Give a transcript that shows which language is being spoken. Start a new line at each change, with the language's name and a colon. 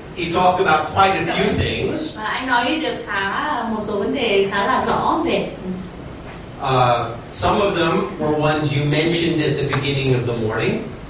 English: He talked about quite a few things.
Vietnamese: Anh nói được một số vấn đề khá là rõ về.
English: Some of them were ones you mentioned at the beginning of the morning.